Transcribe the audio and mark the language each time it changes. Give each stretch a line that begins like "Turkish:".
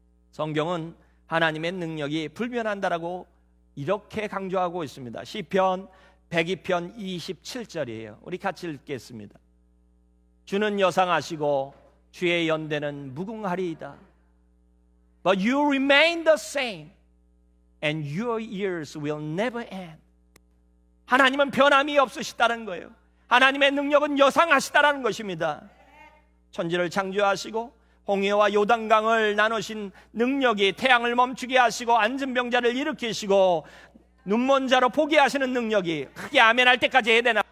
Korean: 성경은 하나님의 능력이 불변한다라고 이렇게 강조하고 있습니다. 시편 102편 27절이에요. 우리 같이 읽겠습니다. 주는 여상하시고 주의 연대는 무궁하리이다.
English: But you remain the same and your years will never end.
Korean: 하나님은 변함이 없으시다는 거예요. 하나님의 능력은 여상하시다라는 것입니다. 천지를 창조하시고 홍해와 요단강을 나누신 능력이 태양을 멈추게 하시고 앉은 병자를 일으키시고 눈먼 자로 보게 하시는 능력이, 크게 아멘할 때까지 해야 되나?